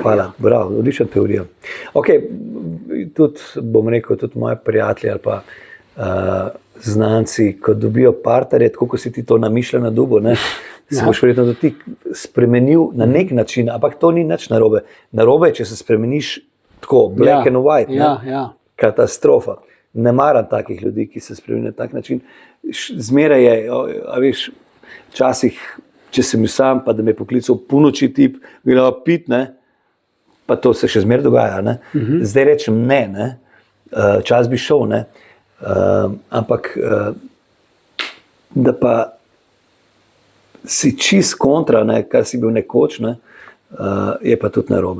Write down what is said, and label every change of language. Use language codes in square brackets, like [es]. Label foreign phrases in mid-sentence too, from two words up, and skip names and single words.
[sl] Hvala, bravo, odlična teorija. Ok, tudi, bom rekel, tudi moji prijatelji ali pa znanci, ko dobijo partnerje, tako kot si ti to namišlja na dubo, ne? Se boš verjetno tudi ti spremenil na nek način, ampak to ni nič narobe. Narobe je, če se spremeniš tako, [en] black and white, [sl] katastrofa. Ne maram takih ljudi, ki se spremenijo na tak način. Zmeraj je, a veš, včasih, če sem bil sam, pa da me je poklical polnoči tip, bilo pit, ne, pa to se še zmeraj dogaja, ne. Zdaj rečem ne, čas bi šel, ne, ampak da pa si čist kontra, ne, kar si bil nekoč, ne, je pa tudi narobe.